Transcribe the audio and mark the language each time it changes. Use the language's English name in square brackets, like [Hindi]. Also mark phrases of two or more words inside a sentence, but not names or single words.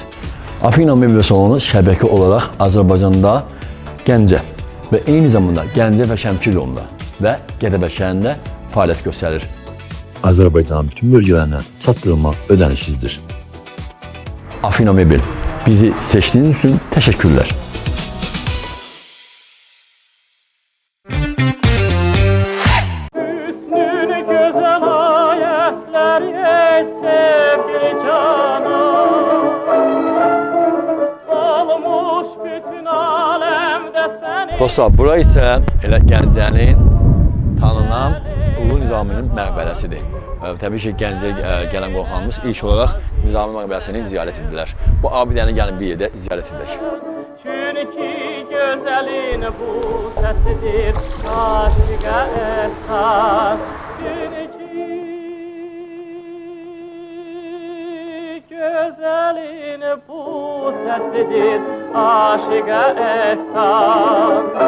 [Azerbaijani] Afina mebel salonu şəbəkə olaraq Azərbaycanda Gəncə və eyni zamanda Gəncə və Şəmkir yolunda və Gədəbəy şəhərində fəaliyyət göstərir. Azərbaycanın bütün bölgələrindən çatdırılma ödənişsizdir. Afina Mebel, bizi seçdiyiniz üçün təşəkkürlər. [Turkish] Hüsnün güzel ayetleri ey sevgili canım, olmuş bütün alemde seni. [Azerbaijani] Dostlar, bura isə elə Gəncənin tanınan Ulu Nizaminin məqbərəsidir. Təbii ki, Gəncəyə gələn qohumlarımız ilk olaraq Nizami məqbərəsini ziyarət edirlər. Bu abidəni gəlin bir yerdə ziyarət edək. [Turkish] Çünkü güzelin bu sesidir aşığa esas. Çünkü güzelin bu sesidir aşığa esas.